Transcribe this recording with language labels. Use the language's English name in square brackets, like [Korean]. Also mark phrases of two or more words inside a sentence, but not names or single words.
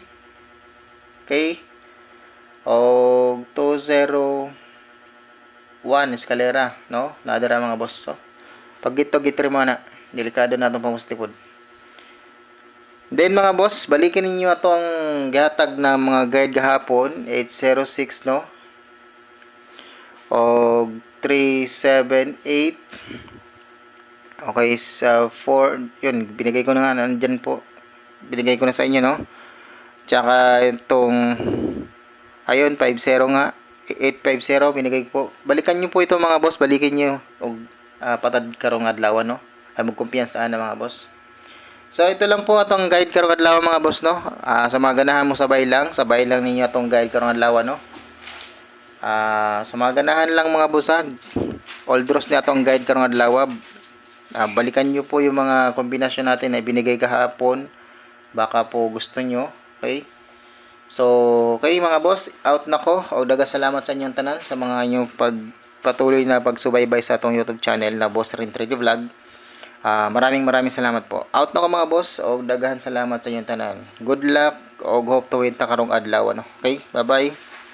[Cebuano] Okay? O 20 1 eskalera, no? Nadara mga boss. So, pag gitri mo na, delikado na itong pamustipod. Then mga boss, balikin ninyo itong gihatag na mga guide gahapon, 806, no? O 378. Okay, [Filipino] sa 4, yun, binigay ko na nga, nandyan po. Binigay ko na sa inyo, no? Tsaka itong, ayun, 50 nga. 850 binigay ko po. Balikan nyo po ito mga boss, balikin nyo. O, [Cebuano] patad karong adlaw, no? Ay magkumpiyansa na mga boss. So ito lang po atong guide karong adlaw mga boss, no? Sa mga ganahan mo sabay lang ninyo atong guide karong adlaw, no? Sa mga ganahan lang mga boss, [English] all draws [Cebuano] ni atong guide karong adlaw. [Filipino] Balikan nyo po yung mga kombinasyon natin na binigay kahapon. Baka po gusto nyo. Okay? [Cebuano] So, okay mga boss, out na ko. O daga salamat sa inyong tanan sa mga inyong [Filipino] patuloy na pagsubaybay [Cebuano] sa atong [English] YouTube channel [Cebuano] na Boss Rin 3D Vlog. [Filipino] Maraming salamat po. [Cebuano] Out na ko mga boss. O dagahan salamat sa inyong tanan. [English] Good luck. [Cebuano] O [English] hope to win [Cebuano] ta karong adlaw. [English] Okay? Bye-bye.